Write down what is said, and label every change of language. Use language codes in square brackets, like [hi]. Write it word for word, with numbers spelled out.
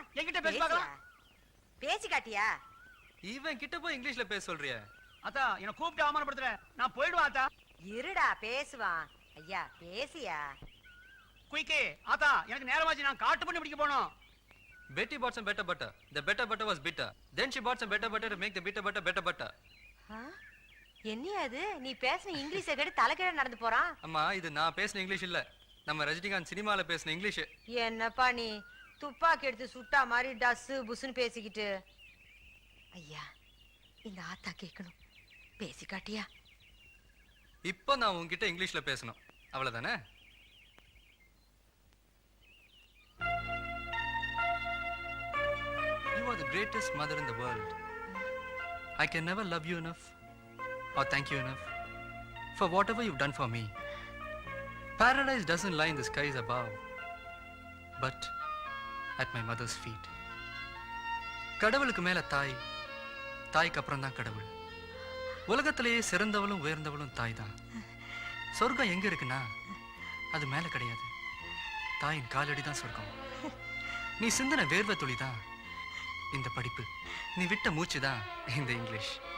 [ta] என்கிட்ட பேச பார்க்கலாம். பேசி காட்டியா? இவன் கிட்ட போய் இங்கிலீஷ்ல பேச சொல்றியா? அத்தா, என்ன கூப்பிட்டு அவமானப்படுத்துற? நான் போயிடுவேன் அத்தா. இருடா, பேசுவான். ஐயா பேசியா? குயிக்கே ஆத்தா, எனக்கு நேரமாச்சு, நான் காட்டு பண்ணி பிடிக்க போனோம். [en] Betty bought some better butter. The better butter was bitter. Then she bought some better butter to make the bitter butter better butter. [ta] ஆ? என்னையா அது? நீ பேசின இங்கிலீஷை கேட்டு தலைக்கீழ நடந்து போறான். அம்மா, இது நான் பேசின இங்கிலீஷ் இல்ல, நம்ம ரஜினிகாந்த் சினிமால பேசின இங்கிலீஷ். என்னப்பா நீ துப்பாக்கி எடுத்து சுட்டா மாதிரி டஸ் புஸ்ன்னு பேசிக்கிட்டு. ஐயா, இந்த ஆத்தா கேட்கணும். பேசி காட்டியா? இப்போ நான் உன்கிட்ட இங்கிலீஷ்ல பேசணும், அவ்வளவுதானே? [en] You are the greatest mother in the world. I can never love you enough or thank you enough for whatever you've done for me. Paradise doesn't lie in the skies above, but at my mother's feet. [ta] கடவுளுக்கு மேல தாய், தாய்க்கு அப்புறம் தான் கடவுள். உலகத்திலேயே சிறந்தவளும் உயர்ந்தவளும் தாய் தான். சொர்க்கம் எங்க இருக்குன்னா அது மேல கிடையாது, தாயின் காலடி தான் சொர்க்கம். நீ சிந்தின வேர்வை துளி தான் இந்த படிப்பு, நீ விட்ட மூச்சு தான் இந்த இங்கிலீஷ்.